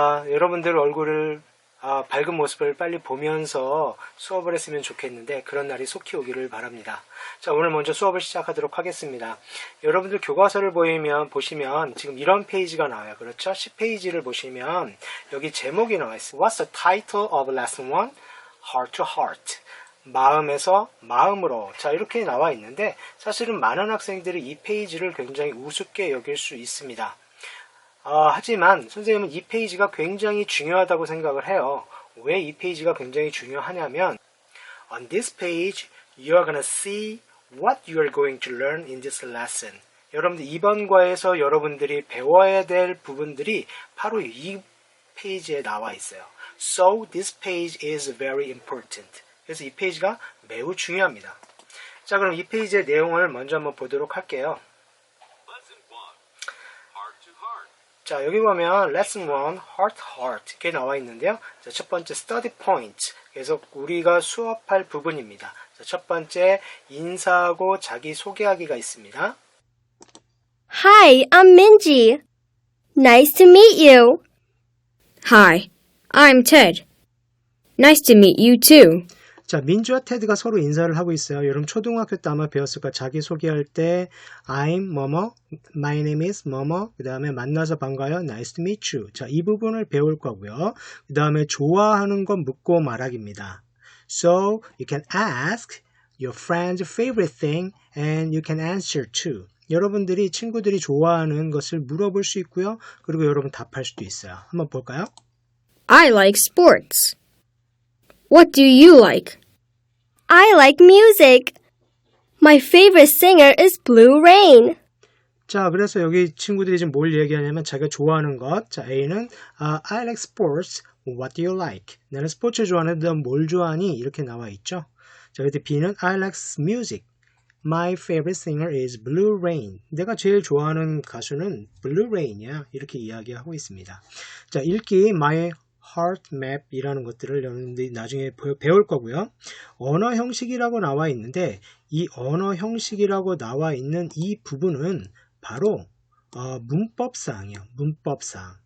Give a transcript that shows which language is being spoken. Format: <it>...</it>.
<ko>여러분들 얼굴을 밝은 모습을 빨리 보면서 수업을 했으면 좋겠는데 그런 날이 속히 오기를 바랍니다. 자, 오늘 먼저 수업을 시작하도록 하겠습니다. 여러분들 교과서를 보시면 지금 이런 페이지가 나와요. 그렇죠? 10페이지를 보시면 여기 제목이 나와 있어요.</ko> <en>What's the title of lesson 1? Heart to heart.</en> <ko>마음에서 마음으로. 자, 이렇게 나와 있는데 사실은 많은 학생들이 이 페이지를 굉장히 우습게 여길 수 있습니다. 하지만 선생님은 이 페이지가 굉장히 중요하다고 생각을 해요. 왜 이 페이지가 굉장히 중요하냐면</ko> <en>On this page, you are gonna see what you are going to learn in this lesson.</en> <ko>여러분들 이번 과에서 여러분들이 배워야 될 부분들이 바로 이 페이지에 나와 있어요.</ko> <en>So this page is very important.</en> <ko>그래서 이 페이지가 매우 중요합니다. 자, 그럼 이 페이지의 내용을 먼저 한번 보도록 할게요. 자, 여기 보면 lesson 1, heart, heart 이렇게 나와 있는데요. 자, 첫 번째 study point. 그래서 우리가 수업할 부분입니다. 자, 첫 번째 인사하고 자기 소개하기가 있습니다.</ko> <en>Hi, I'm Minji. Nice to meet you. Hi, I'm Ted. Nice to meet you too.</en> <ko>자, 민주와 테드가 서로 인사를 하고 있어요. 여러분 초등학교 때 아마 배웠을 거예요. 자기 소개할 때 I'm 뭐뭐,</ko> <en>my name is</en> <ko>뭐뭐, 그 다음에 만나서 반가워요.</ko> <en>Nice to meet you.</en> <ko>자, 이 부분을 배울 거고요. 그 다음에 좋아하는 건 묻고 말하기입니다.</ko> <en>So, you can ask your friend's favorite thing and you can answer too.</en> <ko>여러분들이 친구들이 좋아하는 것을 물어볼 수 있고요. 그리고 여러분 답할 수도 있어요. 한번 볼까요?</ko> <en>I like sports. What do you like? I like music. My favorite singer is Blue Rain.</en> <ko>자, 그래서 여기 친구들이 지금 뭘 얘기하냐면 자기가 좋아하는 것. 자, A는</ko> <en>I like sports. What do you like?</en> <ko>나는 스포츠 좋아하는데 넌 뭘 좋아하니? 이렇게 나와 있죠. 자, 그때 B는</ko> <en>I like music. My favorite singer is Blue Rain.</en> <ko>내가 제일 좋아하는 가수는 Blue Rain이야. 이렇게 이야기하고 있습니다. 자, 읽기 My Heart Map이라는 것들을 여러분들이 나중에 배울 거고요. 언어 형식이라고 나와 있는데 이 언어 형식이라고 나와 있는 이 부분은 바로 문법사항이에요. 문법사항.</ko>